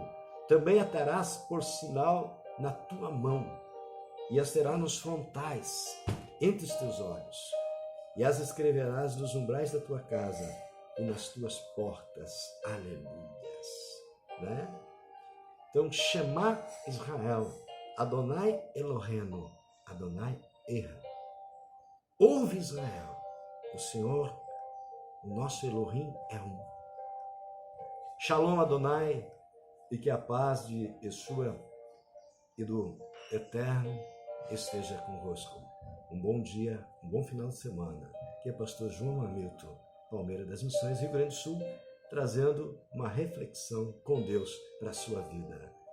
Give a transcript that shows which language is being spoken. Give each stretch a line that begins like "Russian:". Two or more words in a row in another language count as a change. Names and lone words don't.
Portuguese: Também atarás por sinal na tua mão, e as terás nos frontais, entre os teus olhos, e as escreverás nos umbrais da tua casa e nas tuas portas. Aleluias, né? Então,
Hebrew: שמע ישראל אדני אלהינו אדני אחד.
Portuguese: Ouve, Israel, o Senhor, o nosso Elohim é um.
Hebrew: שלום אדני,
Portuguese: e que a paz de Yeshua e do Eterno esteja convosco. Um bom dia, um bom final de semana. Aqui é pastor João Hamilton, Palmeira das Missões, Rio Grande do Sul, trazendo uma reflexão com Deus para a sua vida.